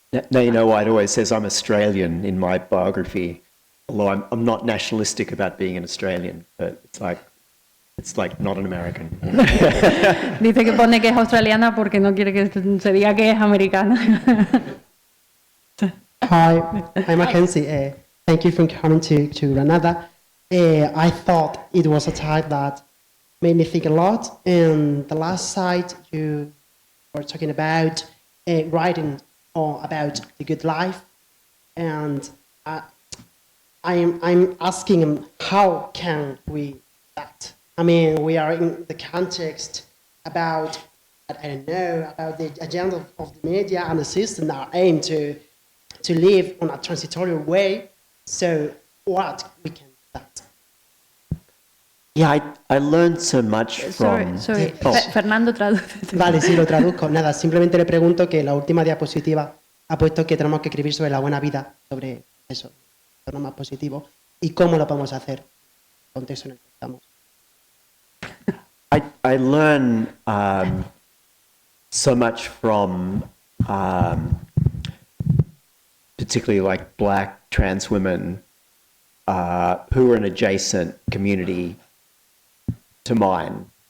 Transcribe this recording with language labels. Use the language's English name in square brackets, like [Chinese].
[English] Now you know why it always says I'm Australian in my biography, although I'm not nationalistic about being an Australian, but it's like not an American. [Spanish] Dice que pone que es australiana porque no quiere que se diga que es americana. [English] Hi, I'm Mckenzie. Thank you for coming to Granada. I thought it was a type that made me think a lot. In the last slide, you were talking about writing about the good life, and I'm asking how can we do that? I mean, we are in the context about, I don't know, about the agenda of the media and the system that aim to live on a transitory way. So what we can do that? Yeah, I learned so much from... Sorry. [Spanish] Fernando traduce. Vale, sí, lo traduzco. Nada, simplemente le pregunto que la última diapositiva ha puesto que tenemos que escribir sobre la buena vida, sobre eso, lo más positivo, y cómo lo podemos hacer, el contexto en el que estamos. [English] I learn so much from particularly like black trans women who are an adjacent community to mine.